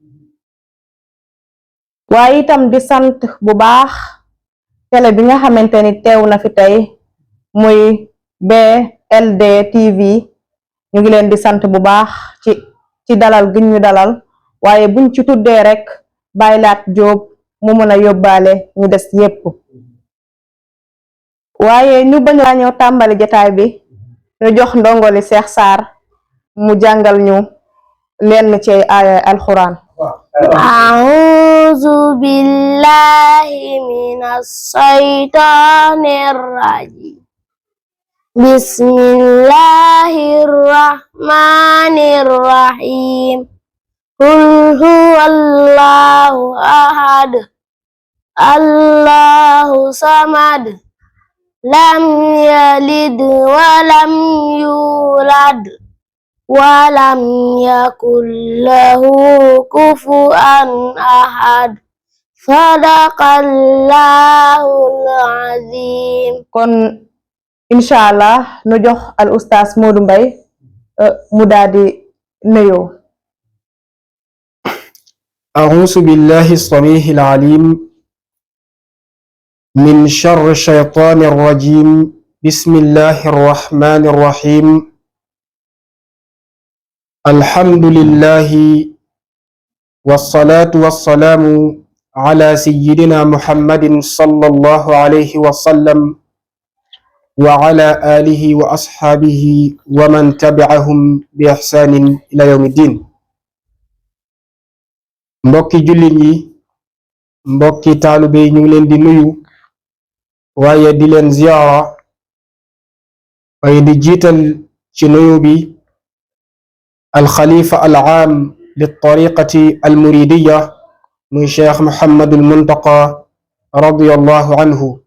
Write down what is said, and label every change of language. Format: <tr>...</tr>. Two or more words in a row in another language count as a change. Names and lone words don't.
<wo>waaye itam di sant bu baax télé bi nga xamante ni teew na fi tey muy BLD TV ñu ngi leen di sant bu baax ci dalal gi ñu dalal waaye buñ ci tuddee rek Baylaat Jóob mu mën a yóbbaale ñu des yépp waaye ñu bañ a ñëw tàmbali jotaay bi ñu jox ndongoli Cheikh Sarr mu jàngal ñu lenn ci aaya alxuraan.</wo> <ar>أعوذ بالله من الشيطان الرجيم بسم الله الرحمن الرحيم قل هو الله أحد الله صمد لم يلد ولم يولد ولم يكن له كفوا أحد صدق الله العظيم.</ar> <wo>kon</wo> <ar>إن شاء الله</ar> <wo>nu jox al ustaas Modou Mbaye mu daadi nuyoo.</wo> <ar>أعوذ بالله السميع العليم من شر الشيطان الرجيم بسم الله الرحمن الرحيم الحمد لله والصلاة والسلام على سيدنا محمد صلى الله عليه وسلم وعلى آله وأصحابه ومن تبعهم بإحسان إلى يوم الدين.</ar> <wo>mbokki jullit yi mbokki taalibe yi ñu ngi leen di nuyu waaye di leen ziyaara waaye di jiital ci nuyu bi</wo> <ar>الخليفة العام للطريقة المريدية</ar> <wo>muy cheikh Muhammadul Muntaqa</wo> <ar>رضي الله عنه</ar>